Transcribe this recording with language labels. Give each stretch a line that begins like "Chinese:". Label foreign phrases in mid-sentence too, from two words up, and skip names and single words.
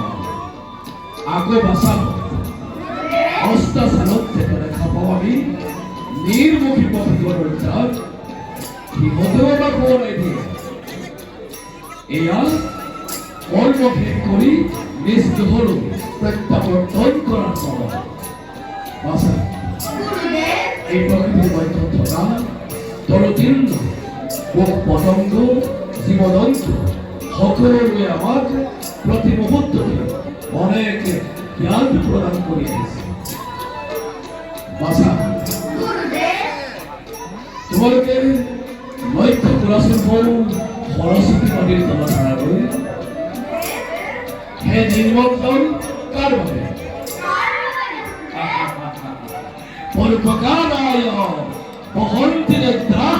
Assamese: আকৌ বাচা অষ্টাচাৰত যেতিয়া দেখা পাওঁ আমি নিৰ্মুখী পক্ষীগণৰ জাত, সিহঁতেও আমাক সোঁৱৰাই দিয়ে এয়া কৰ্ম শেষ কৰি নিজ গৃহলৈ প্ৰত্যাৱৰ্তন কৰাৰ সময়। বাচা গুরুদেব এই প্রকৃতির মধ্যে থকা তরতীর্ণ পোক পতঙ্গ জীবজন্তু সকলোৱে আমাক প্রতি মুহূর্ততে অনেক জ্ঞান প্রদান কৰি আহিছে। বাচা গুরুদেব তোমালোকে লক্ষ্য কৰাচোন সৰস্বতী নদীৰ জলধাৰালৈ সেই নিৰ্মল জল কাৰ বাবে?
Sanskrit: পৰোপকাৰায় বহন্তি নেত্ৰাঃ।